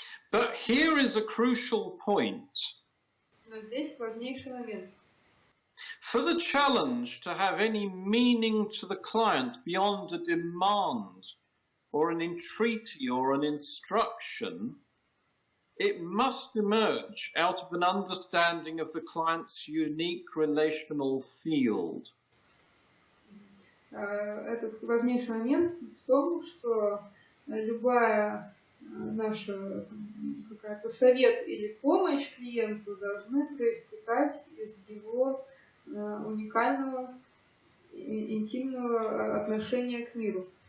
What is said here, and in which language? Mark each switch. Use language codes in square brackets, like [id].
[en] But here is a crucial point. [ru] Но здесь важнейший момент. [en] For the challenge to have any meaning to the client beyond a demand or an entreaty or an instruction, it must emerge out of an understanding of the client's unique relational field. [ru] Этот важнейший момент в том, что любая наша какая-то совет или помощь клиенту должны проистекать из его уникального, интимного отношения к миру.